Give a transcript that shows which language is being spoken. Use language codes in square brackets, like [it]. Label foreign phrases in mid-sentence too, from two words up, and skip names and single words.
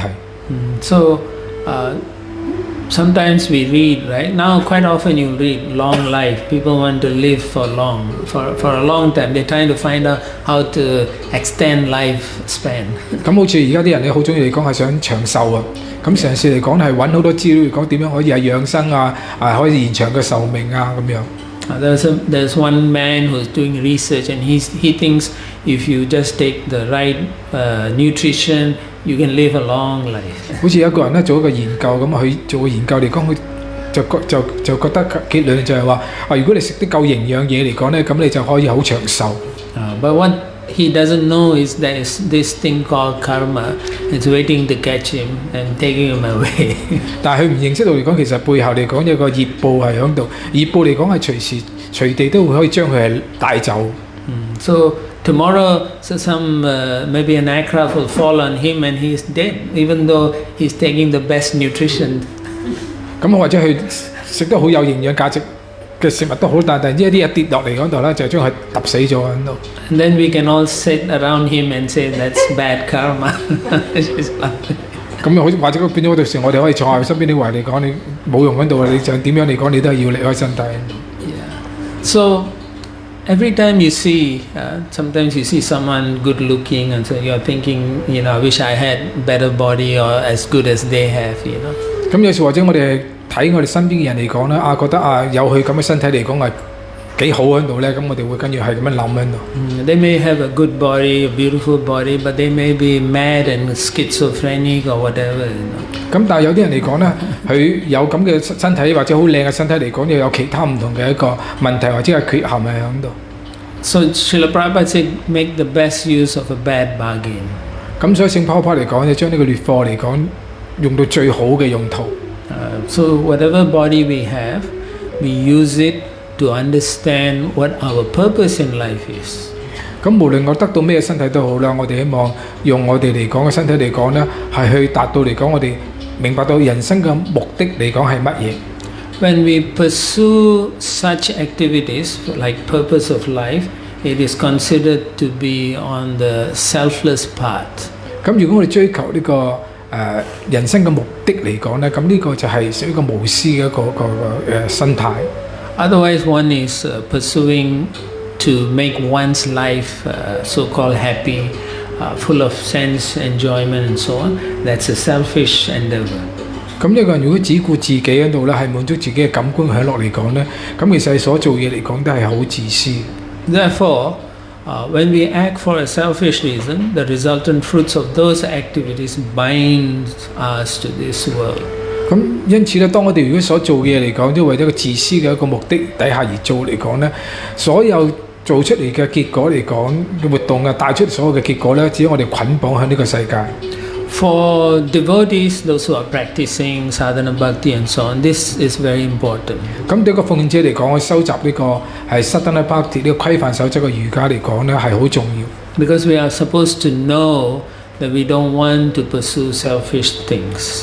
[en] So sometimes we read, right? Now quite often you read long life. People want to live for a long time. They're trying to find out how to extend lifespan. [yue] 咁好似而家啲人咧，好中意嚟講係想長壽啊。咁嘗試嚟講係揾好多資料嚟講點樣可以係養生啊，可以延長嘅壽命啊咁樣。 [en] There's one man who's doing research and he thinks if you just take the right nutrition, you can live a long life. [yue] 好似有一個人咧做一個研究咁，佢做個研究嚟講，佢就覺得結論就係話，如果你食啲夠營養嘢嚟講咧，咁你就可以好長壽。 [en] But what he doesn't know is there's this thing called karma. It's waiting to catch him and taking him away. [yue] 但係佢唔認識到嚟講，其實背後嚟講有個業報係喺度，業報嚟講係隨時隨地都會可以將佢係帶走。 [en] So tomorrow some maybe an aircraft will fall on him and he is dead, even though he's taking the best nutrition. [yue] 咁或者佢食得好有營養價值嘅食物都好，但係呢一啲嘢跌落嚟嗰度咧，就將佢揼死咗喺度。 [en] And then we can all sit around him and say that's bad karma. [yue] 咁好或者變咗嗰陣時，我哋可以坐喺身邊啲話嚟講，你冇用喺度，你就點樣嚟講，你都係要離開身體。 [en] Yeah. So every time you see, sometimes you see someone good looking, and so you're thinking, I wish I had better body or as good as they have. [yue] 咁有時或者我哋睇我哋身邊嘅人嚟講咧，覺得有佢咁嘅身體嚟講係幾好喺度咧，咁我哋會跟住係咁樣諗喺度。 [en] They may have a good body, a beautiful body, but they may be mad and schizophrenic or whatever. [yue] 咁但係有啲人嚟講咧，佢有咁嘅身體或者好靚嘅身體嚟講，又有其他唔同嘅一個問題或者係缺陷係喺度。 [en] So Srila Prabhupada said, make the best use of a bad bargain. [yue] 咁所以聖保羅嚟講，就將呢個劣貨嚟講用到最好嘅用途。 [en] So whatever body we have, we use it to understand what our purpose in life is. [yue] 咁無論我得到咩身體都好啦，我哋希望用我哋嚟講嘅身體嚟講咧，係去達到嚟講我哋明白到人生嘅目的嚟講係乜嘢。 [en] When we pursue such activities like purpose of life, it is considered to be on the selfless path. [yue] 咁如果我哋追求呢個人生嘅目的嚟講咧，咁呢個就係屬於一個無私嘅一個心態。 [en] Otherwise, one is pursuing to make one's life so-called happy, full of sense, enjoyment, and so on. That's a selfish endeavor. [yue] 咁一個人如果只顧自己喺度咧，係滿足自己嘅感官享樂嚟講咧，咁其實所做嘢嚟講都係好自私。 [en] Therefore, when we act for a selfish reason, the resultant fruits of those activities bind us to this world. [yue] 咁因此咧，當我哋如果所做嘢嚟講，都為咗一個自私嘅一個目的底下而做嚟講咧，所有做出嚟嘅結果嚟講嘅活動帶出所有嘅結果咧，只要我哋捆綁喺呢個世界。 [en] For devotees, those who are practicing [sa] sadhana bhakti [en] and so on, this is very important. [yue] 咁對一個奉獻者嚟講，去收集呢個係 [sa] sadhana bhakti [yue] 呢個規範守則嘅瑜伽嚟講咧，係好重要。 [en] Because we are supposed to know that we don't want to pursue selfish things.